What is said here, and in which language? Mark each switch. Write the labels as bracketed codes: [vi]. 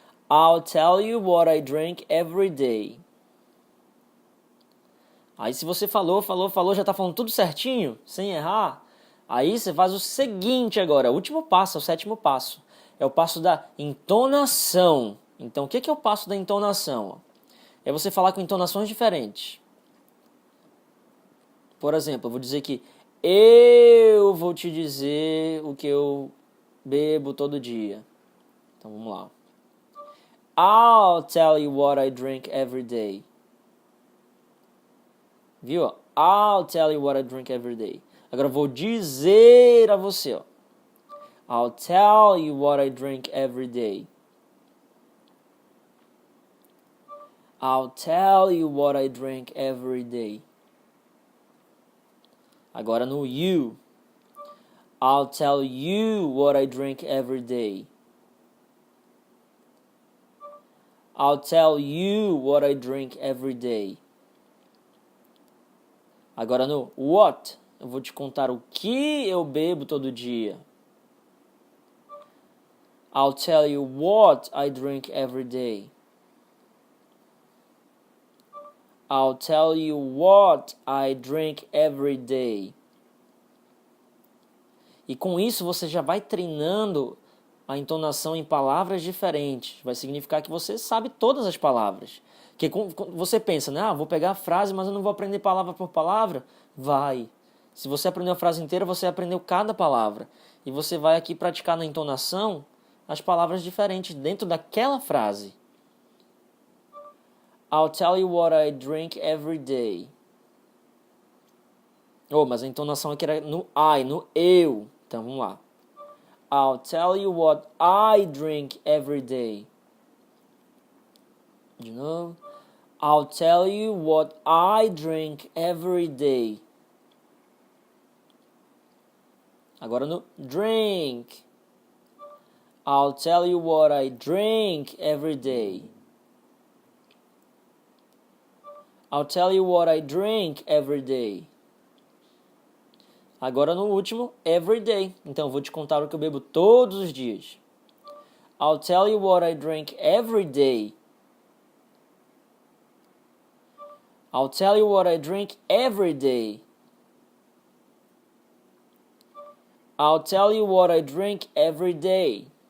[en] I'll tell you what I drink every day. [pt] Aí se você falou, já tá falando tudo certinho, sem errar, aí você faz o seguinte agora, o último passo, o sétimo passo. É o passo da entonação. Então, o que é o passo da entonação? É você falar com entonações diferentes. Por exemplo, eu vou dizer que eu vou te dizer o que eu bebo todo dia. Então, vamos lá. [en] I'll tell you what I drink every day. [pt] Viu? [en] I'll tell you what I drink every day. [pt] Agora eu vou dizer a você, ó. [en] I'll tell you what I drink every day. I'll tell you what I drink every day. [pt] Agora no [en] you. I'll tell you what I drink every day. I'll tell you what I drink every day. [pt] Agora no what, eu vou te contar o que eu bebo todo dia. [en] I'll tell you what I drink every day. I'll tell you what I drink every day. [pt] E com isso você já vai treinando a entonação em palavras diferentes. Vai significar que você sabe todas as palavras. Porque você pensa, né? Vou pegar a frase, mas eu não vou aprender palavra por palavra. Vai. Se você aprendeu a frase inteira, você aprendeu cada palavra. E você vai aqui praticar na entonação as palavras diferentes dentro daquela frase. [en] I'll tell you what I drink every day. [pt] Oh, mas a entonação aqui era no I, no eu. Então, vamos lá. [en] I'll tell you what I drink every day. [pt] De novo. [en] I'll tell you what I drink every day. [pt] Agora no [en] drink. I'll tell you what I drink every day. I'll tell you what I drink every day. [pt] Agora no último, every day. Então eu vou te contar o que eu bebo todos os dias. [en] I'll tell you what I drink every day. I'll tell you what I drink every day. I'll tell you what I drink every day.